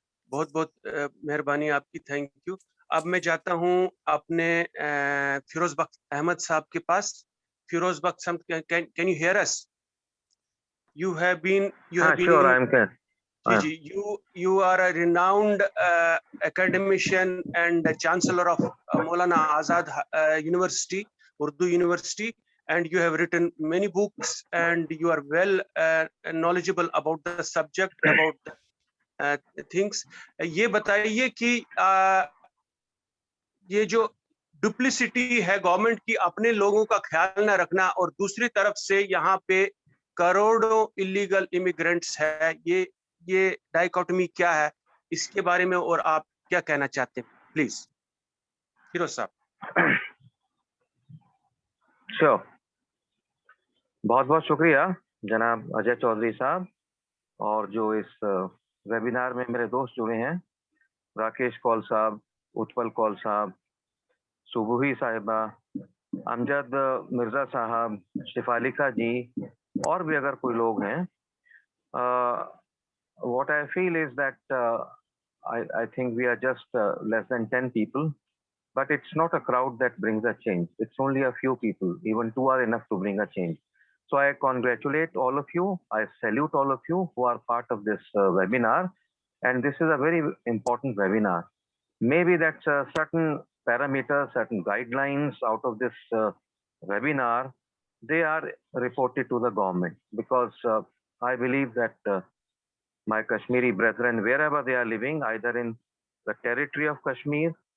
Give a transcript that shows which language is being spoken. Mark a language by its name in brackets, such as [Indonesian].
[Hindi] बहुत बहुत मेहरबानी आपकी, [English] Thank you. [Hindi] अब मैं जाता हूँ अपने फिरोज बख्श अहमद साहब के पास। [English] फिरोज बख्श साहब, can you hear us? You have been sure, I am clear. जी, you are a renowned academician and chancellor of Maulana Azad University, Urdu University, and you have written many books and you are well knowledgeable about the subject, about the things. [Hindi] ये बताइए कि ये जो duplicity है government की, अपने लोगों का ख्याल न रखना, और दूसरी तरफ से यहाँ पे करोड़ों इलीगल इमिग्रेंट्स है, ये डाइकोटमी क्या है, इसके बारे में और आप क्या कहना चाहते हैं? प्लीज फिरोज साहब। श्योर, बहुत बहुत शुक्रिया जनाब अजय चौधरी साहब और जो इस वेबिनार में मेरे दोस्त जुड़े हैं, राकेश कौल साहब, उत्पल कौल साहब, सुबुही साहिबा, अमजद मिर्जा साहब, शिफालिका जी, और भी अगर कोई लोग हैं, [English] what I feel is that I think we are just less than 10 people, but it's not a crowd that brings a change. It's only a few people. Even two are enough to bring a change. So I congratulate all of you. I salute all of you who are part of this webinar. And this is a very important webinar. Maybe that certain parameters, certain guidelines out of this webinar, they are reported to the government, because I believe that my Kashmiri brethren, wherever they are living, either in the territory of Kashmir,